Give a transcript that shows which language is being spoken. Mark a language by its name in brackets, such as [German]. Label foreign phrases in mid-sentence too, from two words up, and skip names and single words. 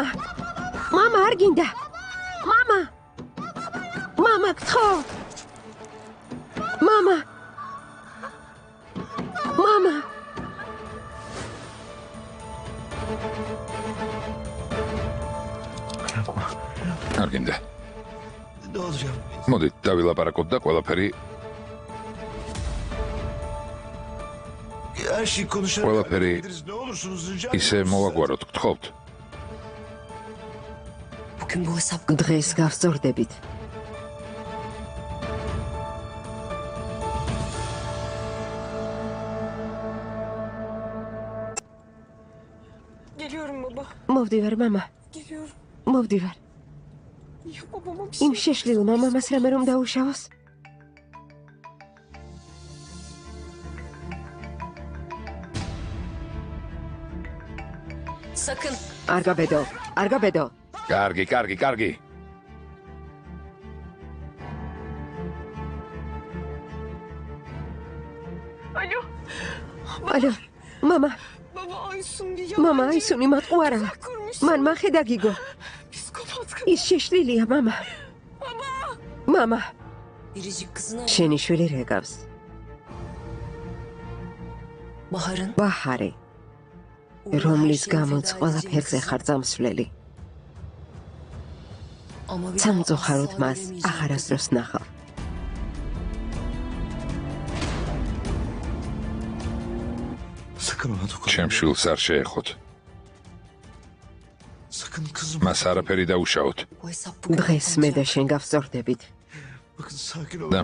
[Georgian] მამა არ გინდა! მამა! მამა გთხოვ! მამა! მამა! არ გინდა. [Turkish] Ne olacak? [Georgian] მოდი დავილაპარაკოთ და ყველაფერი [Turkish] Her şeyi konuşarak [Georgian] ყველაფერი [Turkish] hallederiz. Ne olursunuz rica [Georgian] ისე მოვაგვაროთ, გთხოვთ. [Turkish] bugün bu hesap [Georgian] დღეს გავსწორდებით. [Turkish] Geliyorum baba. [Georgian] მოვდივარ, მამა. [Turkish] Geliyorum. [Georgian] მოვდივარ. [Turkish] Ya babama bir [Georgian] იმ [Turkish] şey. [Georgian] შეშლილმა მამას რამე რომ დაუშავოს? [Turkish] sakın. [Georgian] არ გაბედო, არ გაბედო. კარგი. [Turkish] Alo. [Georgian] ალო, მამა, [Turkish] Baba Aysun bir [Georgian] მამა, [Turkish] yalancı. [Georgian] აისუნი მატყუარა. [Turkish] Kurmuş. [Georgian] მან მახედა გიგო. [Turkish] Psikopat kız. [Georgian] ის შეშლილია, მამა. მამა, [Turkish] Biricik kızına [Georgian] შენი შვილი რეკავს. [Turkish] Bahar'ın [Georgian] ბაჰარი, რომლის გამოც ყველაფერზე ხარ წამსვლელი. სამწუხაროდ მას აღარასდროს ნახავ. [Turkish] Sakın ona dokunma. [Georgian] ჩემ შვილს არ შეეხოთ. [Turkish] Sakın kızım. [Georgian] მას არაფერი დაუშაოთ. დღეს მე და შენ გავსწორდებით. [Turkish] Bakın sakin olun.